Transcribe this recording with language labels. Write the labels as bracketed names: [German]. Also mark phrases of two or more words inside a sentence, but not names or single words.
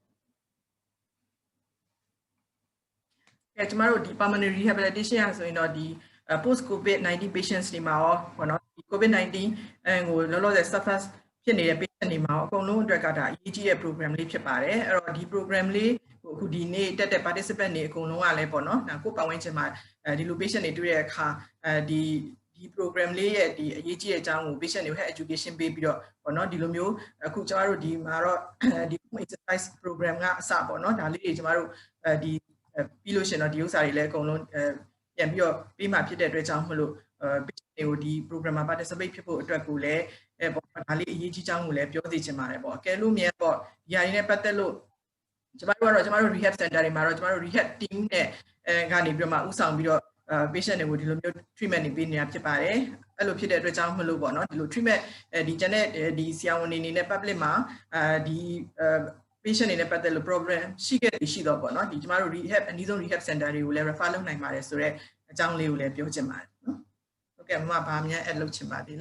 [Burmese] ကျမတို့ဒီ [English] pulmonary rehabilitation [Burmese] ရဆိုရင်တော့ဒီ [English] post covid-19 patients [Burmese] တွေမှာရောပေါ့နော်ဒီ covid-19 ကိုလောလောဆယ် surface ဖြစ်နေတဲ့ patient တွေမှာရောအကုန်လုံးအတွက်ကဒါအရေးကြီးတဲ့ program လေးဖြစ်ပါတယ်အဲ့တော့ဒီ program လေးအခုဒီနေ့တက်တဲ့ participant တွေအကုန်လုံးကလည်းပေါ့နော်ကိုယ်ပတ်ဝ န်းကျင်မှာဒီလို patient တွေတွေ့တဲ့အခါဒီ program လေးရဲ့ဒီအရေးကြီးတဲ့အကြောင်းကို patient တွေကို [English] health education [Burmese] ပေးပြီးတော့ပေါ့နော်ဒီလိုမျိုးအခုကျမတို့ဒီမှာတော့ဒီ [English] exercise program [Burmese] ကအစပေါ့နော်ဒါလေးတွေကျမ တို့ဒီပြီးလို့ရှင်တော့ဒီဥစ္စာတွေလည်းအကုန်လုံးပြန်ပြီးတော့ပေးမှဖြစ်တဲ့အတွက်ကြောင့်မလို့ patient တွေကိုဒီ program မှာ participate ဖြစ်ဖို့အတွက်ကိုလည်းပေါ့ဒါ လေးအရေးကြီးကြောင်းကိုလည်းပြောသိချင်ပါတယ်ပေါ့အကယ်လို့မြန်ပေါ့ဒီဟာတွေနဲ့ပတ်သက်လို့ကျမတို့ကတော့ကျမတို့ [English] rehab center [Burmese] တွေမှာတော့ကျမတို့ [English] rehab team [Burmese] နဲ့ကနေပြီးတော့မှဥဆောင်ပြီးတော့patient တွေကိုဒီလိုမျိုး treatment တွေပေးနေတာဖြစ်ပါတယ်အဲ့လိုဖြစ်တဲ့အတွက်ကြောင့်မလို့ပေါ့နော်ဒီလို treatment ဒီကျန်တဲ့ဒီဆရာဝန်တွေအနေနဲ့ public မှာဒီ patient တွေနဲ့ပတ်သက်လို့ problem ရှိခဲ့တယ်ရှိတော့ပေါ့နော်ဒီကျမတို့ rehab အနည်းဆုံး [English] rehab center [Burmese] တွေကိုလည်း refer လုပ်နိုင်ပါတယ်ဆိုတော့အကြောင်းလေးကိုလည်းပြောချင်ပါတယ်နော်ဟုတ်ကဲ့မမဘာများ add လုပ်ချင်ပါသေးလဲ